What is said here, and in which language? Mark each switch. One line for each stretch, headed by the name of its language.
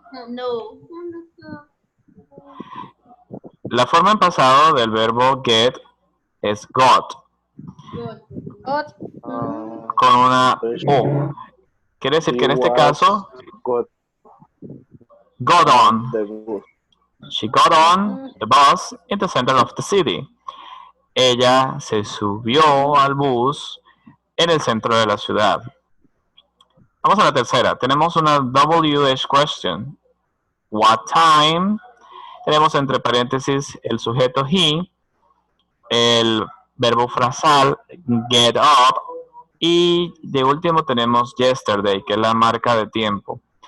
Spanish: No. La forma en pasado del verbo get es got,
English: Got.
Spanish: con una O. Quiere decir que en este caso,
English: Got on. the bus. She got on the bus in the center of the city.
Spanish: Ella se subió al bus en el centro de la ciudad. Vamos a la tercera. Tenemos una WH question.
English: What time?
Spanish: Tenemos entre paréntesis el sujeto he, el verbo frasal get up y de último tenemos yesterday, que es la marca de tiempo.